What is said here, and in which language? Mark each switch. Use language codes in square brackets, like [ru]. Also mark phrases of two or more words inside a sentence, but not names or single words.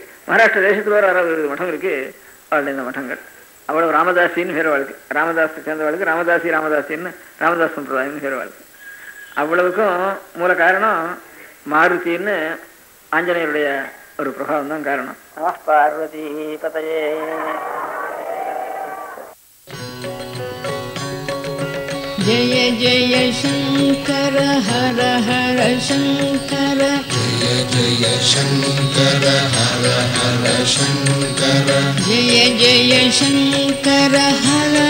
[ta] மகாராஷ்டிரா தேசத்தில் ஒரு 60-70 மடம் இருக்குது. அவளுடைய இந்த மடங்கள் அவ்வளோ ராமதாசின்னு பேர் வாழ்க்கை. ராமதாஸை சேர்ந்த வாழ்க்கை ராமதாசின்னு ராமதாஸ் சம்பிரதாயம்னு பேர் வாழ்க்கை. அவ்வளவுக்கும் மூல காரணம் மாருதின்னு ஆஞ்சநேயருடைய ஒரு பிரபாவம் தான் காரணம். [sa] पार्वती पतये. जय जय शंकर हर हर शंकर, जय जय शंकर हर हर शंकर, जय जय शंकर